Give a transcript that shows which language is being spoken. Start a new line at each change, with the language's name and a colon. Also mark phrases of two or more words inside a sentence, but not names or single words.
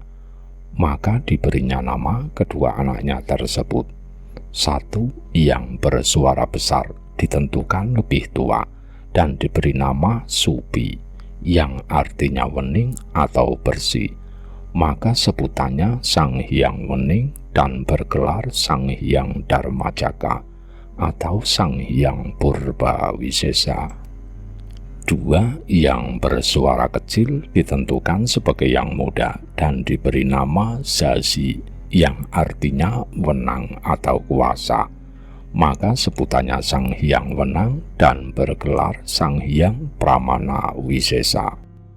Indonesian: Maka diberinya nama kedua anaknya tersebut. Satu yang bersuara besar ditentukan lebih tua dan diberi nama Supi, yang artinya wening atau bersih. Maka sebutannya Sang Hyang Wening dan bergelar Sang Hyang Dharmajaka atau Sang Hyang Purba Wisesa. Dua yang bersuara kecil ditentukan sebagai yang muda dan diberi nama Zazi, yang artinya wenang atau kuasa. Maka sebutannya Sang Hyang Wenang dan bergelar Sang Hyang Pramana Wisesa.